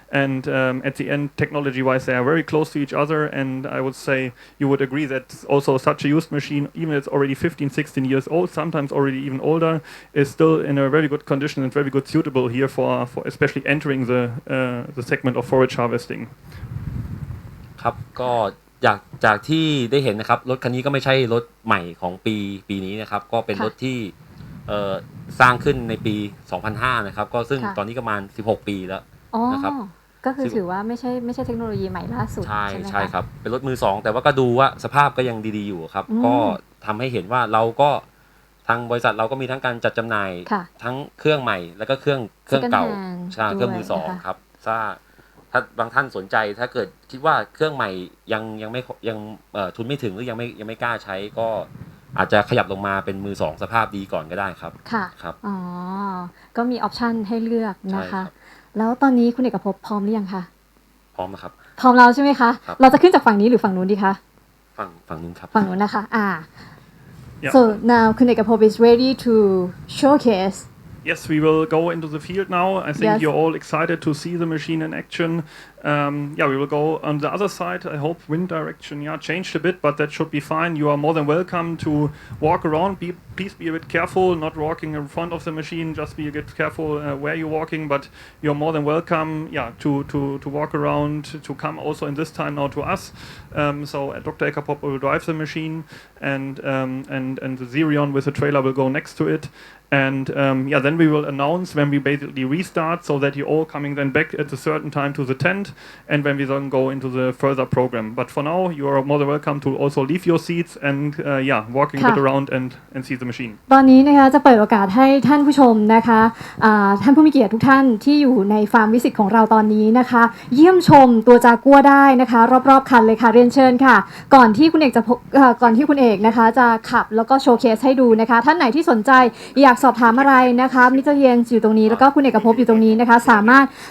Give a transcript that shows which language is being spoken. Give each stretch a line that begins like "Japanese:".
English: And at the end, technology-wise, they are very close to each other. And I would say you would agree that also such a used machine, even if it's already 15, 16 years old, sometimes already even older, is still in a very good condition and very good suitable here for especially entering the segment of forage harvesting
Thai: ครับก็จากที่ได้เห็นนะครับรถคันนี้ก็ไม่ใช่รถใหม่ของปีนี้นะครับก็เป็นรถที่สร้างขึ้นในปี 2005 นะครับก็ซึ่งตอนนี้ประมาณ16 ปีแล้วนะครับ ก็คือถือว่าไม่ใช่เทคโนโลยีใหม่ล่าสุดใช่ไหมคะใช่ ครับเป็นรถมือ2แต่ว่าก็ดูว่าสภาพก็ยังดีๆอยู่ครับก็ทำให้เห็นว่าเราก็ทางบริษัทเราก็มีทั้งการจัดจำหน่ายทั้งเครื่องใหม่แล้วก็เครื่องเก่าใช่เครื่องมือสองครับถ้าบางท่านสนใจถ้าเกิดคิดว่าเครื่องใหม่ยังไม่ทุนไม่ถึงหรือยังไม่กล้าใช้ก็อาจจะขยับลงมาเป็นมือสองสภาพดีก่อนก็ได้ครับ ค่ะ ครับ อ๋อก็มีออปชันให้เลือกนะคะแล้วตอนนี้คุณเอกภพพร้อมหรือยังคะ พร้อมครับ พร้อมแล้วใช่ไหมคะเราจะขึ้นจากฝั่งนี้หรือฝั่งนู้นดีคะ ฝั่งนู้นครับ ฝั่งนู้นนะคะ
English: So now Kunekapop is ready to showcase. Yes, we will go into the field now. I think you're all excited to see the machine in action. We will go on the other side. I hope wind direction changed a bit, but that should be fine. You are more than welcome to walk around. Please be a bit careful, not walking in front of the machine. Just be a bit careful where you're walking, but you're more than welcome to walk around, to come also in this time now to us. So Dr. Eckerpop will drive the machine and the Xerion with the trailer will go next to it. And then we will announce when we basically restart so that you're all coming then back at a certain time to the tent and when we then go into the further program. But for now, you are more than welcome to also leave your seats and walking a bit around and see the machine.
Thai: ตอนนี้นะคะจะเปิดโอกาสให้ท่านผู้ชมนะคะท่านผู้มีเกียรติทุกท่านที่อยู่ในฟาร์มวิสิตของเราตอนนี้นะคะเยี่ยมชมตัวจากัวได้นะคะรอบๆคันเลยค่ะเรียนเชิญค่ะก่อนที่คุณเอกนะคะจะขับแล้วก็โชว์เคสให้ดูนะคะท่านไหนที่สนใจอยากสอบถามอะไรนะคะมิสเตอร์เยนอยู่ตรงนี้แล้วก็คุณเอกภพอยู่ตรงนี้นะคะสามารถ